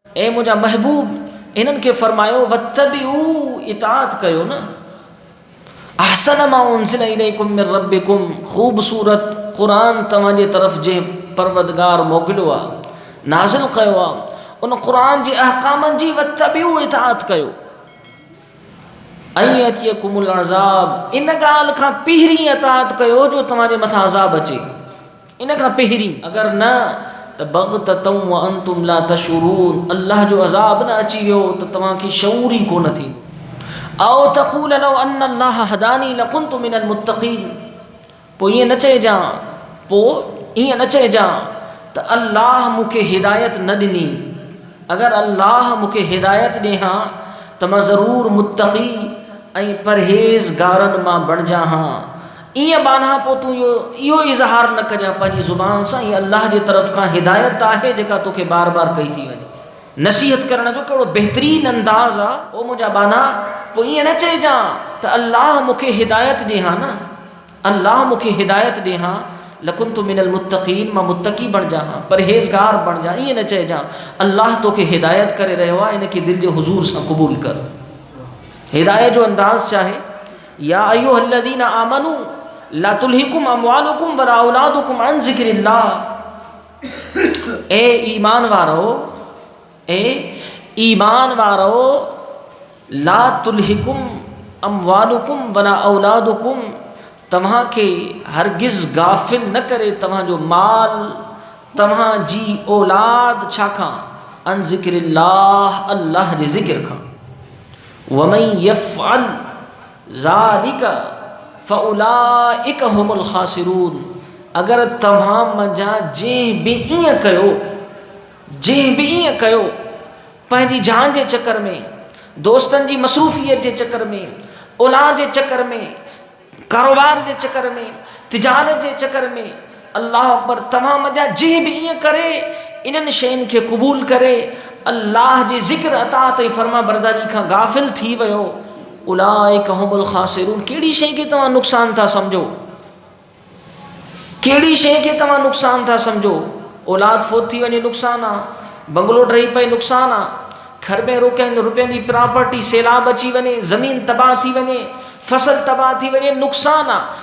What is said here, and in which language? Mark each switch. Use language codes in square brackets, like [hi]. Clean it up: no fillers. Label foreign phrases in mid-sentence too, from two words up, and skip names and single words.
[sd] ए मुंहिंजा महबूब इन्हनि खे फरमायो वत्तबिऊ इताअत कयो न। [ar] أحسن ما أنزل إليكم من ربكم [sd] ख़ूबसूरत क़ुरान तव्हांजे तरफ़ जे परवदगार मोकिलियो आहे नाज़िल कयो आहे उन क़ुरान जे अहकामनि जी वत्तबिऊ इताअत कयो। ऐं [ar] يأتيكم العذاب [sd] इन ॻाल्हि खां पहिरीं इताअत कयो जो तव्हांजे मथां अज़ाब अचे, इन खां पहिरीं। अगर न त [ar] بغتة وأنتم لا تشعرون [sd] अल्लाह जो अज़ाब न अची वियो त तव्हांखे शऊर ई कोन थींदो। [ar] أو تقول لو أن الله هداني لكنت من المتقين [sd] पोइ ईअं न चइजां, पोइ ईअं न चइजां त अल्लाह मूंखे हिदायत न ॾिनी। अगर अल्लाह मूंखे हिदायत ॾे हा त मां ज़रूरु मुत्तक़ी ऐं परहेज़गारनि मां बणिजां हा। ईअं बाना पोइ तूं इहो इज़हार न कजां पंहिंजी ज़ुबान सां हीअ अल्लाह जे तरफ़ खां हिदायत आहे जेका तोखे बार बार कई थी वञे। नसीहत करण जो कहिड़ो बहितरीनु अंदाज़ आहे। ओ मुंहिंजा बाना पोइ ईअं न चइजां त अल्लाह मूंखे हिदायत ॾे हा न, अल्लाह मूंखे हिदायत ॾे हा [ar] لكنت من المتقين [sd] मां मुत्तक़ी बणिजां हा, परहेज़गार बणिजां। ईअं न चइजां अल्लाह तोखे हिदायत करे रहियो आहे, इनखे दिलि जे हुज़ूर सां क़बूल कर। हिदायत जो अंदाज़ छा आहे? [ar] يا أيها الذين آمنوا لا تلهكم أموالكم ولا أولادكم عن ذكر الله. [sd] ए ईमान वारो, ए ईमान वारो, [ar] لا تلهكم أموالكم ولا أولادكم [sd] तव्हांखे हरगिज़ गाफ़िल न करे तव्हांजो माल तव्हांजी औलाद छाखां? [ar] عن ذكر الله [sd] अल्लाह जे ज़िक्र खां। [ar] ومن يفعل ذلك فأولئك هم الخاسرون. [sd] अगर तव्हां मंझां जंहिं बि ईअं कयो, जंहिं बि ईअं कयो पंहिंजी जान जे चकर में, दोस्तनि जी मसरूफ़ियत जे चकर में, औलाद जे चकर में, कारोबार जे चकर में, तिजारत जे चकर में, [ar] الله أكبر, [sd] तव्हां मंझां जंहिं बि ईअं करे इन्हनि शयुनि खे क़बूल करे अल्लाह जे ज़िक्र अताअत ऐं फर्मा बरदारी खां गाफ़िल थी वियो, [ar] أولئك هم الخاسرون. [sd] कहिड़ी शइ खे तव्हां नुक़सान था सम्झो? कहिड़ी शइ खे तव्हां नुक़सान था सम्झो? औलाद फोत थी वञे नुक़सान आहे, बंगलो ढही पए नुक़सान आहे, घर में रुपयनि जी प्रॉपर्टी सैलाब अची वञे, ज़मीन तबाह थी वञे, फसल तबाह थी वञे, नुक़सान आहे।